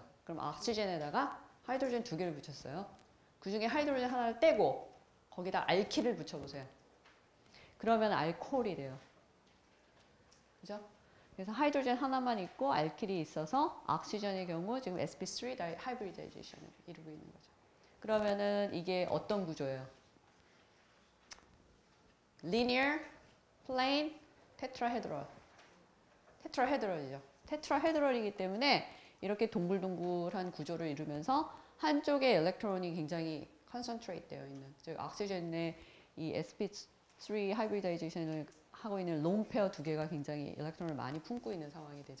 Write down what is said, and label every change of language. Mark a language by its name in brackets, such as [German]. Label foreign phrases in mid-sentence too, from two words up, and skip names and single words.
[Korean] 그럼 옥시젠에다가 하이드로젠 2개를 붙였어요. 그 중에 하이드로젠 하나를 떼고 거기다 알킬을 붙여보세요. 그러면 알코올이 돼요. 그죠? 그래서 하이드로젠 하나만 있고 알킬이 있어서 오xygen의 경우 지금 sp3 하이브리다이제이션을 이루고 있는 거죠. 그러면은 이게 어떤 구조예요? [English] linear, plane, tetrahedral. [Korean] 테트라헤드럴이죠. 테트라헤드럴이기 때문에 이렇게 동글동글한 구조를 이루면서 한쪽에 일렉트론이 굉장히 concentrate 되어 있는, 즉 오xygen의 이 sp3 하이브리다이제이션을 하고 있는 [English] lone pair [Korean] 두 개가 굉장히 일렉트론을 많이 품고 있는 상황이 되죠.